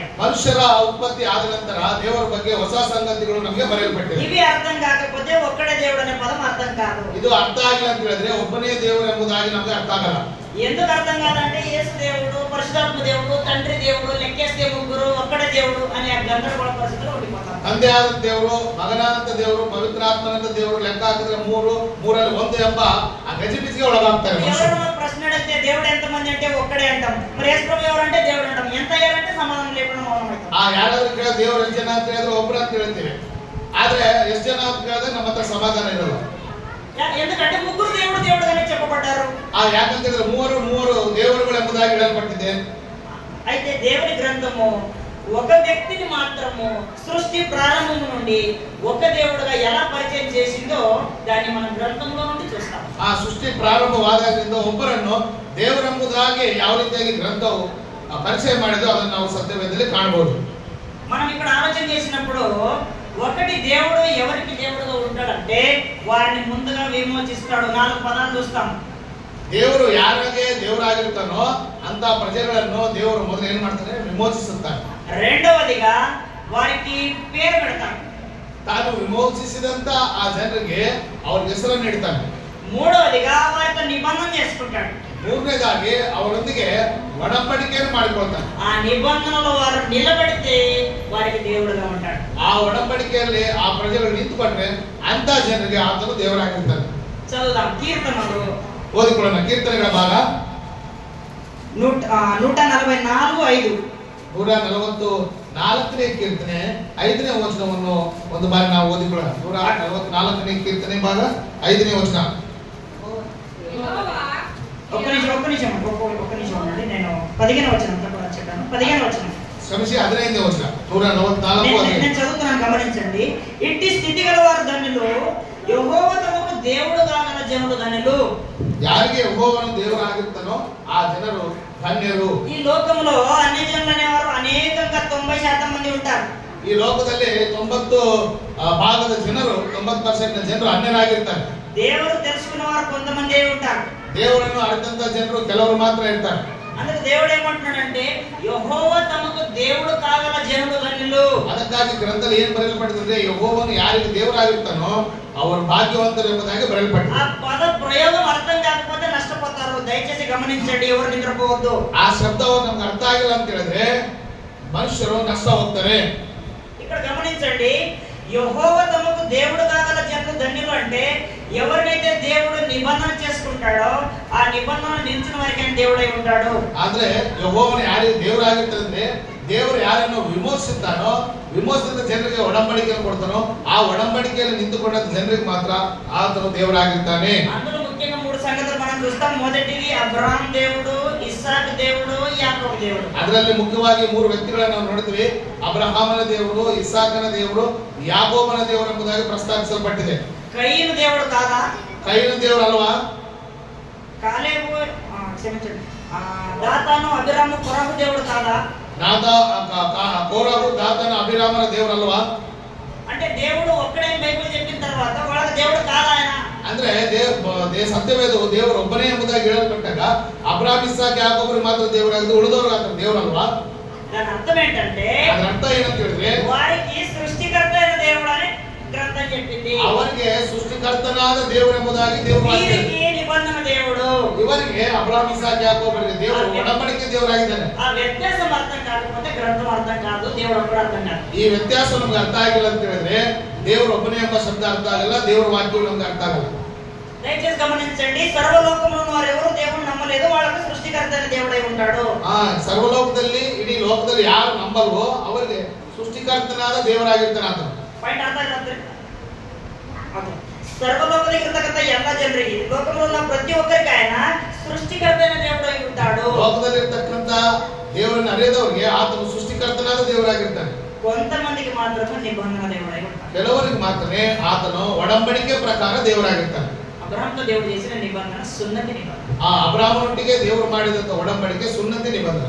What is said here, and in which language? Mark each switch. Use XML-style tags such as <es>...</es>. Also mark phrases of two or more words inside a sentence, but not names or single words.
<kn>ಮನುಷ್ಯರ ಉತ್ಪತ್ತಿ ಆದ ನಂತರ ದೇವರ ಬಗ್ಗೆ ಹೊಸ ಸಂಗತಿಗಳು ನಮಗೆ ಬರೆಯಲ್ಪಟ್ಟಿವೆ.</kn> <te>ఇవి అర్థం కాకపోతే ఒక్కడే దేవుడు అనే పదం అర్థం కాదు.</te> <kn>ಇದು ಅರ್ಥ ಆಗಿಲ್ಲ ಅಂತ ಹೇಳಿದ್ರೆ ಒಬ್ಬನೇ ದೇವರು ಎಂಬುದಾಗಿ ನಮಗೆ ಅರ್ಥ ಆಗಲ್ಲ.</kn> <te>ఎందుకు అర్థం కాదంటే యేసు దేవుడు, పరిశుద్ధాత్మ దేవుడు, తండ్రి దేవుడు, లెక్కేస్తే ముగ్గురు, ఒక్కడే దేవుడు అనే గందరగోళ పరిస్థితిలో ఉండిపోతాం.</te> <kn>ತಂದೆ ಆದ ದೇವರು, ಮಗನಾದಂತ ದೇವರು, ಪವಿತ್ರಾತ್ಮನಂತ ದೇವರು ಲೆಕ್ಕ ಹಾಕಿದ್ರೆ ಮೂರಲ್ಲಿ ಒಂದು ಎಂಬ ಆ ಗಜಿಬಿಜಿಗೆ ಒಳಗಾಗ್ತಾರೆ.</kn> <te>ఎవరైనా ప్రశ్న అడిగితే దేవుడు ఎంతమంది అంటే ఒక్కడే అంటాం. మరి యేసు ప్రభు ఎవరంటే దేవుడు అంటాం. ఎంత అయ్యారంటే సమాధానం లేకుండా మౌనం అవుతాం.</te> <kn>ಯಾರಾದ್ರೂ ಕೇಳಿದ್ರೆ ದೇವರು ಎಷ್ಟು ಜನ ಅಂತ ಹೇಳಿದ್ರೆ ಒಬ್ಬರು ಅಂತ ಹೇಳ್ತೀವಿ. ಆದ್ರೆ ಎಷ್ಟು ಜನ ಅಂತ ಕೇಳಿದ್ರೆ ನಮ್ಮ ಹತ್ರ ಸಮಾಧಾನ ಇರಲ್ಲ.</kn> <te>ఎందుకంటే ముగ్గురు దేవుడు దేవుడుగానే చెప్పబడ్డారు.</te> <kn>ಯಾಕಂತ ಹೇಳಿದ್ರೆ ಮೂವರು ದೇವರುಗಳು ಎಂಬುದಾಗಿ ಹೇಳಲ್ಪಟ್ಟಿದೆ.</kn> <te>అయితే దేవుని గ్రంథము ఒక వ్యక్తిని మాత్రము సృష్టి ప్రారంభం నుండి ఒక దేవుడుగా ఎలా పరిచయం చేసిందో దాన్ని మనం గ్రంథంలో నుండి చూస్తాం.</te> <kn>ಆ ಸೃಷ್ಟಿ ಪ್ರಾರಂಭವಾದಾಗಿಂದ ಒಬ್ಬರನ್ನು ದೇವರೆಂಬುದಾಗಿ ಯಾವ ರೀತಿಯಾಗಿ ಗ್ರಂಥವು ಪರಿಚಯ ಮಾಡಿದೋ ಅದನ್ನು ನಾವು ಸತ್ಯವೇದದಲ್ಲಿ ಕಾಣಬಹುದು.</kn> <te>మనం ఇక్కడ ఆలోచన చేసినప్పుడు ఒకటి దేవుడు ఎవరికి దేవుడుగా ఉంటాడంటే వారిని ముందుగా విమోచిస్తాడు. 4 పదాలు చూస్తాం.</te> <kn>ದೇವರು ಯಾರಿಗೆ ದೇವರಾಗಿರ್ತಾನೋ ಅಂತ ಪ್ರಜೆಗಳನ್ನು ದೇವರು ಮೊದಲು ಏನ್ ಮಾಡ್ತಾನೆ? ವಿಮೋಚಿಸುತ್ತಾನೆ.</kn> <te>రెండవదిగా వారికి పేరు పెడతాడు.</te> <kn>ತಾನು ವಿಮೋಚಿಸಿದಂತ ಆ ಜನರಿಗೆ ಅವ್ರ ಹೆಸರನ್ನು ಇಡ್ತಾನೆ.</kn> <te>మూడవదిగా వారితో నిబంధన చేసుకుంటాడు.</te> <kn>ಮೂರನೇದಾಗಿ ಅವರೊಂದಿಗೆ ಒಡಂಬಡಿಕೆಯನ್ನು ಮಾಡಿಕೊಳ್ತಾನೆ.</kn> <te>ఆ నిబంధనలో వారు నిలబడితే వారికి దేవుడుగా ఉంటాడు.</te> <kn>ಆ ಒಡಂಬಡಿಕೆಯಲ್ಲಿ ಆ ಪ್ರಜೆಗಳು ನಿಂತುಕೊಂಡ್ರೆ ಅಂತ ಜನರಿಗೆ ಆತನು ದೇವರಾಗಿರ್ತಾನೆ.</kn> <te>చదువుదాం. కీర్తనలు</te> <kn>ಓದಿಕೊಳ್ಳೋಣ. ಕೀರ್ತನೆಗಳ ಭಾಗ 144:5. 144ನೇ ಕೀರ್ತನೆ 5ನೇ ವಚನವನ್ನು ಒಂದು ಬಾರಿ ನಾವು ಓದಿಕೊಳ್ಳೋಣ. 144ನೇ ಕೀರ್ತನೆ ಭಾಗ 5ನೇ ವಚನ.</kn> <te>ఒక్క నిమిషం ఉండండి. నేను 15వ వచనం చెప్పాను. 15వ వచనం క్షమించి 15వ వచనం 144. నేను చదువుతున్నాను, గమనించండి. ఇట్టి స్థితి గల వారు ధన్యులు, యెహోవా తమకు దేవుడు కాగల జనులు ధన్యులు.</te> <kn>ಯಾರಿಗೆ ಯೆಹೋವನು ದೇವರಾಗಿರ್ತಾನೋ ಆ ಜನರು ಧನ್ಯರು.</kn> <te>ఈ లోకంలో అన్ని జనులు అనేవారు అనేకంగా 90% మంది ఉంటారు.</te> <kn>ಈ ಲೋಕದಲ್ಲಿ 90 ಭಾಗದ ಜನರು 90% ಜನರು ಅನ್ಯರಾಗಿರ್ತಾರೆ.</kn> <te>దేవుడు తెలుసుకున్న వారు కొంతమంది ఉంటారు.</te> <kn>ದೇವರನ್ನು ಅರಿತಂತ ಜನರು ಕೆಲವರು ಮಾತ್ರ ಇರ್ತಾರೆ.</kn> <te>అందుకే దేవుడు ఏమంటున్నాడంటే యెహోవా తమకు దేవుడు కాగల జనులు ధన్యులు.</te> <kn>ಅದಕ್ಕಾಗಿ ಗ್ರಂಥದಲ್ಲಿ ಏನು ಬರೆಯಲ್ಪಟ್ಟಿದೆ? ಯೆಹೋವನು ಯಾರಿಗೆ ದೇವರಾಗಿರ್ತಾನೋ ಅವರು ಭಾಗ್ಯವಂತರು ಎಂಬುದಾಗಿ ಬರೆಯಲ್ಪಟ್ಟಿದೆ.</kn> <te>ఆ పద ప్రయోగం అర్థం కాకపోతే నష్టపోతారు. దయచేసి గమనించండి, ఎవరు నిద్రపోవద్దు.</te> <kn>ಆ ಶಬ್ದವು ನಮ್ಗೆ ಅರ್ಥ ಆಗಿಲ್ಲ ಅಂತ ಹೇಳಿದ್ರೆ ಮನುಷ್ಯರು ನಷ್ಟ ಹೋಗ್ತಾರೆ.</kn> <te>ఇక్కడ గమనించండి, యెహోవా తమకు దేవుడు కాగల జనులు ధన్యులు అంటే ఎవరినైతే దేవుడు నిబంధన చేసుకుంటాడో ఆ నిబంధన నిలిచిన వారికి దేవుడై ఉంటాడు.</te> <kn>ಆದ್ರೆ ಯೆಹೋವನು ಯಾರಿಗೆ ದೇವರಾಗಿರ್ತಾನೆ, ದೇವರು ಯಾರನ್ನು ವಿಮೋಚಿಸುತ್ತಾನೋ ವಿಮೋಚಿಸಿದ ಜನರಿಗೆ ಒಡಂಬಡಿಕೆಯನ್ನು ಕೊಡ್ತಾನೋ ಆ ಒಡಂಬಡಿಕೆಯಲ್ಲಿ ನಿಂತುಕೊಂಡ ಜನರಿಗೆ ಮಾತ್ರ ಆತನು ದೇವರಾಗಿರ್ತಾನೆ.</kn> <te>అందులో ముఖ్యంగా 3 సంగతులు మనం చూస్తాం. మొదటిది అబ్రహాం దేవుడు, ఇస్సాకు దేవుడు, యాకోబు దేవుడు.</te> <kn>ಅದರಲ್ಲಿ ಮುಖ್ಯವಾಗಿ 3 ವ್ಯಕ್ತಿಗಳನ್ನು ನಾವು ನೋಡ್ತೀವಿ. ಅಬ್ರಹಾಮನ ದೇವರು, ಇಸಾಕನ ದೇವರು, ಯಾಕೋಬನ ದೇವರು ಎಂಬುದಾಗಿ ಪ್ರಸ್ತಾಪಿಸಲ್ಪಟ್ಟಿದೆ.</kn> <te>కయీను దేవుడు కాదా?</te> <kn>ಕೈನ ದೇವರು ಅಲ್ವಾ?</kn> <te>కాలేబు క్షమించండి, దాతాను, అబీరాము, కొరాహు దేవుడు కాదా? కోరహు, దాతాను, అబీరామన దేవుడు అల్ವಾ? అంటే దేవుడు ఒక్కడే బైబిల్ చెప్పిన తర్వాత వాళ్ళకి దేవుడు కాదా ఆయన?</te> <kn>ಅಂದ್ರೆ ಸತ್ಯವೇದವು ದೇವರು ಒಬ್ಬನೇ ಎಂಬುದಾಗಿ ಹೇಳಲ್ಪಟ್ಟಾಗ ಅಬ್ರಹಾಂ, ಇಸಾಕ್, ಯಾಕೋಬರು ಮಾತ್ರ ದೇವರಾಗಿದ್ದು ಉಳಿದವರು ಆತ ದೇವರಲ್ವಾ?</kn> <te>దాని అర్థం ఏంటంటే</te> <kn>ಅದರ ಅರ್ಥ ಏನಂತ ಹೇಳಿದ್ರೆ</kn> <te>వారికి సృష్టికర్త అయిన దేవుడు అని గ్రంథం చెప్పింది.</te> <kn>ಅವರಿಗೆ ಸೃಷ್ಟಿಕರ್ತನಾದ ದೇವರು ಎಂಬುದಾಗಿ ದೇವರು</kn> <te>వీరికి నిబంధన దేవుడు.</te> <kn>ಇವರಿಗೆ ಅಬ್ರಹಾಂ, ಇಸಾಕ್, ಯಾಕೋಬರಿಗೆ ದೇವರು ಒಡಂಬಡಿಕೆ ದೇವರಾಗಿದ್ದಾನೆ.</kn> <te>ఆ వ్యత్యాసం అర్థం కాకపోతే గ్రంథం అర్థం కాదు, దేవుడు ఒక్కడు అర్థం కాదు.</te> <kn>ಈ ವ್ಯತ್ಯಾಸ ನಮ್ಗೆ ಅರ್ಥ ಆಗಿಲ್ಲ ಅಂತ ಹೇಳಿದ್ರೆ ದೇವರು ಒಬ್ಬನೇ ಎಂಬ ಶಬ್ದ ಅರ್ಥ ಆಗಲ್ಲ, ದೇವರ ವಾಕ್ಯವು ನಮ್ಗೆ ಅರ್ಥ ಆಗಲ್ಲ.</kn> <te>దయచేసి గమనించండి, సర్వలోకంలో వారు ఎవరు దేవుడు నమ్మలేదు, వాళ్ళకు సృష్టికర్త అయిన దేవుడై ఉంటాడు.</te> <kn>ಸರ್ವಲೋಕದಲ್ಲಿ ಇಡೀ ಲೋಕದಲ್ಲಿ ಯಾರು ನಂಬಲ್ವೋ ಅವರಿಗೆ ಸೃಷ್ಟಿಕರ್ತನಾದ ದೇವರಾಗಿರ್ತಾನೆ ಆತನು. ಪಾಯಿಂಟ್ ಅರ್ಥ ಆಗ್ತದೆ?</kn> <te>సర్వలోకానికి కృతజ్ఞత</te> <kn>ಎಲ್ಲ ಜನರಿಗೆ,</kn> <te>లోకంలో ఉన్న ప్రతి ఒక్కరికి ఆయన సృష్టికర్త అయిన దేవుడై ఉంటాడు.</te> <kn>ಲೋಕದಲ್ಲಿರ್ತಕ್ಕಂತ ದೇವರನ್ನು ಅರಿಯದವರಿಗೆ ಆತನು ಸೃಷ್ಟಿಕರ್ತನಾದ ದೇವರಾಗಿರ್ತಾನೆ.</kn> <te>కొంతమందికి మాత్రమే నిబంధన దేవుడై ఉంటాడు.</te> <kn>ಕೆಲವರಿಗೆ ಮಾತ್ರನೇ ಆತನು ಒಡಂಬಡಿಕೆ ಪ್ರಕಾರ ದೇವರಾಗಿರ್ತಾನೆ.</kn> <te>అబ్రహాంతో దేవుడు చేసిన నిబంధన సున్నతి నిబంధన.</te> <kn>ಅಬ್ರಹಾಮನೊಟ್ಟಿಗೆ ದೇವರು ಮಾಡಿದಂತ ಒಡಂಬಡಿಕೆ ಸುನ್ನತಿ ನಿಬಂಧನೆ.</kn>